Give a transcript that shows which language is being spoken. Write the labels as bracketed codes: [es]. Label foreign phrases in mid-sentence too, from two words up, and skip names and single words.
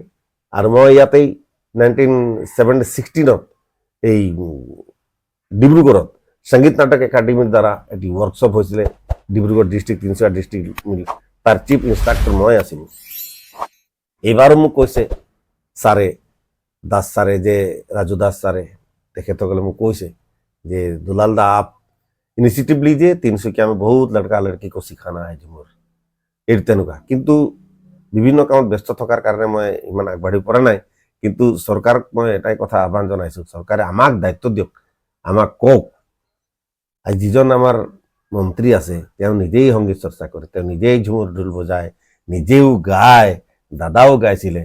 [as] আৰু মই ইয়াতেই 1916 এই ডিব্ৰুগড়ত সংগীত নাটক একাডেমীৰ দ্বাৰা এটি ৱৰ্কশ্বপ হৈছিলে, ডিব্ৰুগড় ডিষ্ট্ৰিক্ট, তিনিচুকীয়া ডিষ্ট্ৰিক্ট মিলি, তাৰ [en] chief instructor [as] মই আছিলোঁ। এইবাৰো মোক কৈছে ছাৰে, দাস ছাৰে, যে ৰাজু দাস ছাৰে, তেখেতসকলে মোক কৈছে যে দুলাল দা [hi] आप इनिशिएटिव लीजिए, তিনিচুকীয়া में बहुत लड़का लड़की को सिखाना है झুমুৰ। [as] এইটো তেনেকুৱা, কিন্তু বিভিন্ন কামত ব্যস্ত থকাৰ কাৰণে মই ইমান আগবাঢ়ি পৰা নাই। কিন্তু চৰকাৰক মই এটাই কথা আহ্বান জনাইছো, চৰকাৰে আমাক দায়িত্ব দিয়ক, আমাক কওক। আৰু যিজন আমাৰ মন্ত্ৰী আছে তেওঁ নিজেই সংগীত চৰ্চা কৰে, তেওঁ নিজেই ঝুমুৰ ঢোল বজায়, নিজেও গায়, দাদাও গাইছিলে।